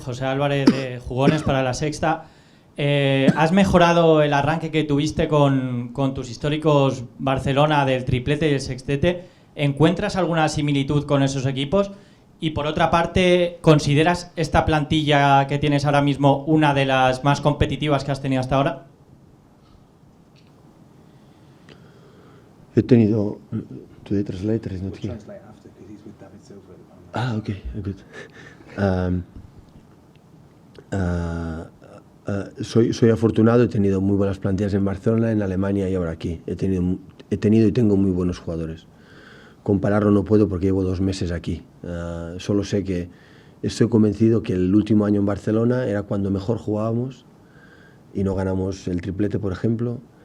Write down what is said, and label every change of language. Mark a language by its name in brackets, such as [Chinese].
[Spanish] José Álvarez de Jugones para La Sexta. ¿Has mejorado el arranque que tuviste con tus históricos Barcelona del triplete y el sextete? ¿Encuentras alguna similitud con esos equipos? Y por otra parte, ¿consideras esta plantilla que tienes ahora mismo una de las más competitivas que has tenido hasta ahora? He tenido... [English] Today translator is not here. Translate after because he's with David Silva at the moment. Ah, okay, good. [Spanish] Soy afortunado, he tenido muy buenas plantillas en Barcelona, en Alemania y ahora aquí. He tenido y tengo muy buenos jugadores. Compararlo no puedo porque llevo 2 meses aquí. Solo sé que estoy convencido que el último año en Barcelona era cuando mejor jugábamos y no ganamos el triplete, por ejemplo.